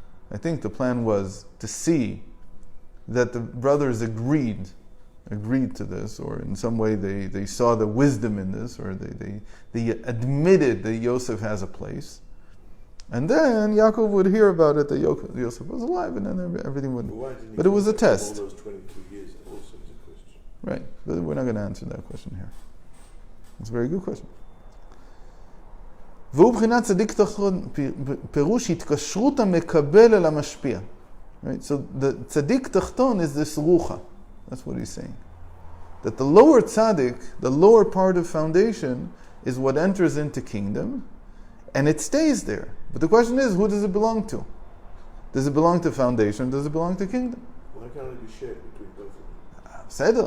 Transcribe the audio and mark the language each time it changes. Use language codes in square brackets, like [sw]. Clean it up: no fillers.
[en] I think the plan was to see that the brothers agreed to this, or in some way they saw the wisdom in this, or they admitted that Yosef has a place. And then Yaakov would hear about it that Yosef was alive, and then everything would. But it was a test. All those 22 years also is a question. Right, but we're not going to answer that question here. It's a very good question. [he] והוא בחינת צדיק תחתון, פירוש התקשרות המקבל אל המשפיע. [en] Right, so the tzaddik tachton is this rucha. That's what he's saying. That the lower tzaddik, the lower part of foundation, is what enters into kingdom, and it stays there. But the question is, who does it belong to? Does it belong to foundation? Does it belong to kingdom? Why can't it be shared between both of them?